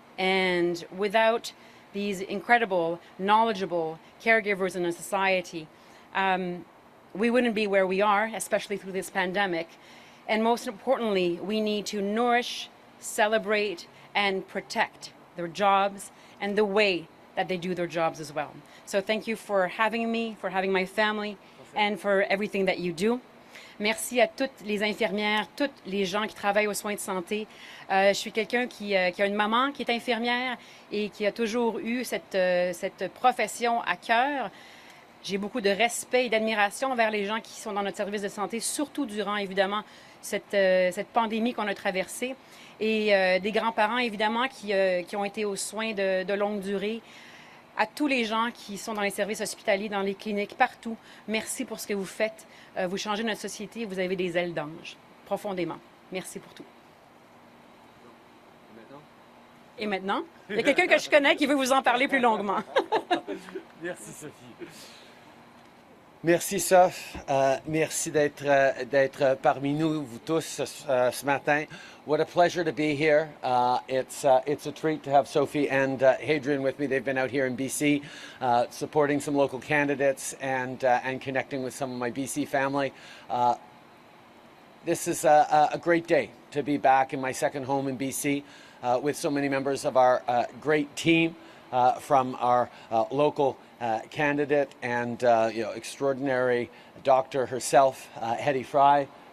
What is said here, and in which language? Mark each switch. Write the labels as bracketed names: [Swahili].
[English] And without these incredible, knowledgeable caregivers in a society, we wouldn't be where we are, especially through this pandemic. And most importantly, we need to nourish, celebrate, and protect their jobs and the way that they do their jobs as well. So thank you for having me, for having my family, and for everything that you do. [French] Merci à toutes les infirmières, tous les gens qui travaillent aux soins de santé. Je suis quelqu'un qui a une maman qui est infirmière et qui a toujours eu cette profession à cœur. J'ai beaucoup de respect et d'admiration envers les gens qui sont dans notre service de santé, surtout durant, évidemment, cette pandémie qu'on a traversée. Et des grands-parents, évidemment, qui ont été aux soins de longue durée. À tous les gens qui sont dans les services hospitaliers, dans les cliniques, partout, merci pour ce que vous faites. Vous changez notre société, vous avez des ailes d'ange, profondément. Merci pour tout. Et maintenant, il y a quelqu'un que je connais qui veut vous en parler plus longuement. Merci Sophie. Merci Soph, merci d'être parmi nous, vous tous, ce matin. [English] What a pleasure to be here. It's a treat to have Sophie and Hadrian with me. They've been out here in BC, supporting some local candidates and connecting with some of my BC family. This is a great day to be back in my second home in BC with so many members of our great team from our local candidate and extraordinary doctor herself, Hedy Fry.